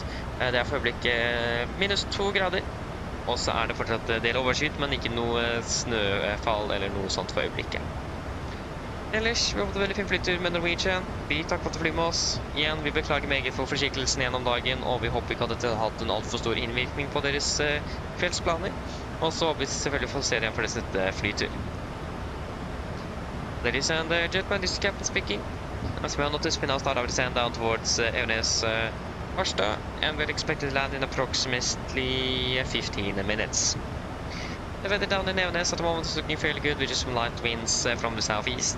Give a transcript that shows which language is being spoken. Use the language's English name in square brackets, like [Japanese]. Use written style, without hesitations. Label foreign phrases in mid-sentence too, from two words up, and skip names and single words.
[Norwegian] Det er for øyeblikket -2 grader, og så er det fortsatt del overskyet, men ikke noe snøfall eller noe sånt for øyeblikket. Ellers, vi har fått en veldig fin flyttur med Norwegian. Vi takker for at du flyr med oss. Igjen, vi beklager meget for forsinkelsen gjennom dagen, og vi håper ikke at dette har hatt en alt for stor innvirkning på deres kveldsplaner. Og så håper vi selvfølgelig få se deg igjen for neste flytur. [English] Ladies and gentlemen, this is Captain speaking. As we are noticed, we now start our descent down towards Evenes Harstad, and we're expected to land in approximately 15 minutes. The weather down in Evenes at the moment is looking fairly good, with just some light winds from the southeast.